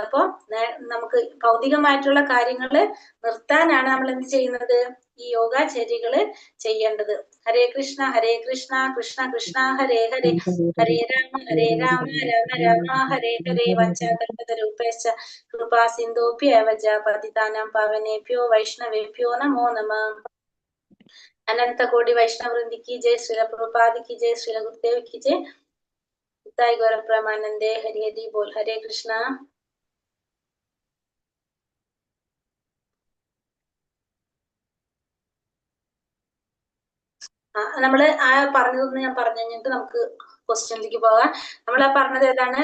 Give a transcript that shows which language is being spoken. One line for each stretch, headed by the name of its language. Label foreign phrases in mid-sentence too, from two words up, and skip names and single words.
Malayalam: അപ്പൊ നമുക്ക് ഭൗതികമായിട്ടുള്ള കാര്യങ്ങള് നിർത്താനാണ് നമ്മൾ എന്ത് ചെയ്യുന്നത്? ഈ യോഗചര്യകള് ചെയ്യേണ്ടത്.
Sanskrit: ഹരേ കൃഷ്ണ കൃഷ്ണ കൃഷ്ണ ഹരേ ഹരേ, ഹരേ രാമ രാമ രാമ ഹരേ ഹരേ. വഞ്ചാകൽപതരൂപേശ്ച കൃപാ സിന്ധൂഭ്യേവ പതിതാനാം പാവനേഭ്യോ വൈഷ്ണവേഭ്യോ നമോ നമഃ.
Hindi: अनंत कोटि वैष्णव वृंद की जय, श्रील प्रभुपाद की जय, श्रील गुरुदेव की जय।
Bangla: তায় গৌরপ্রমানন্দে হরি হরি বোল.
Sanskrit: ഹരേ കൃഷ്ണ.
Malayalam: നമ്മള് ആ പറഞ്ഞതൊന്ന് ഞാൻ പറഞ്ഞു കഴിഞ്ഞിട്ട് നമുക്ക് ക്വസ്റ്റ്യനിലേക്ക് പോകാം. നമ്മൾ ആ പറഞ്ഞത് ഏതാണ്?